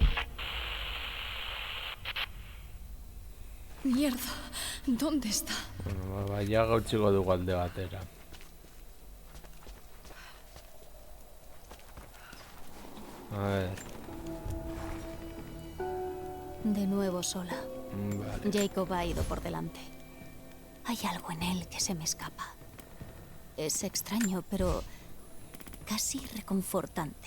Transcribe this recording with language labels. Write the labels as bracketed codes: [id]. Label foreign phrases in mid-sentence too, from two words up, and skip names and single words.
[es] Mierda, ¿dónde está? [eu] Bueno, baina gautziko dugu alde batera. [es] A ver. De nuevo sola. Vale. Jacob ha ido por delante. Hay algo en él que se me escapa. Es extraño, pero casi reconfortante.